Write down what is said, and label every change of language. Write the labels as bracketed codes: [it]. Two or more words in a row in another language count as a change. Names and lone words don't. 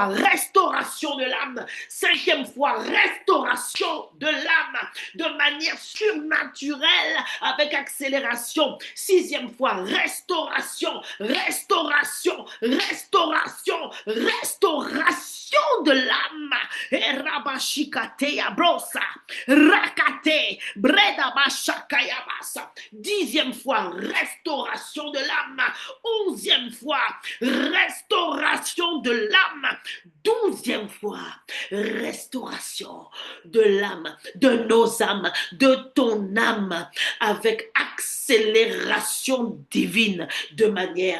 [fr] Restauration de l'âme. Cinquième fois. Restauration de l'âme. De manière surnaturelle avec accélération. Sixième fois, restauration, restauration, restauration, restauration de l'âme. Rabashikateya brosa, rakate, breda bashakayabasa. Dixième fois, restauration de l'âme. Onzième fois, restauration de l'âme. Douzième fois, restauration de l'âme, de nos âmes, de ton âme, avec accélération divine de manière